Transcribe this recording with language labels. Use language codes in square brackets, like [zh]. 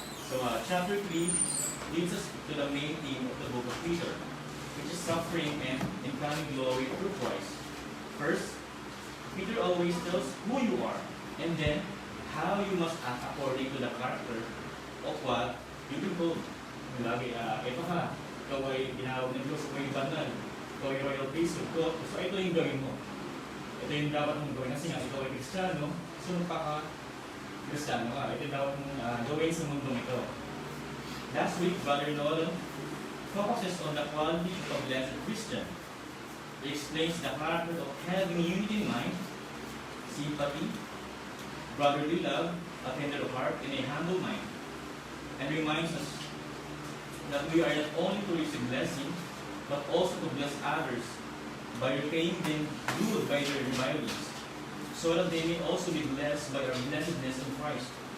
[en] So chapter 3 leads us to the main theme of the book of Peter, which is suffering and incoming glory through Christ. First, Peter always tells who you are, and then how you must act according to the character of what you've been told. [tl] Lagi, ito ka, ikaw ay tinawag ng Diyos, ikaw ay banal, ikaw ay royal priesthood ko, so ito yung gawin mo. Ito yung dapat mong gawin, kasi nga ikaw ay Kristiyano, so Kristiyano ka, ito yung dapat mong gawin sa mundong ito. [en] Last week, Brother Nolan focuses on the quality of a blessed Christian. He explains the character of having unity in mind, sympathy, brotherly love, a tender heart, and a humble mind, and reminds us that we are not only to receive blessing, but also to bless others by repaying them good by their revilings, so that they may also be blessed by our blessedness in Christ.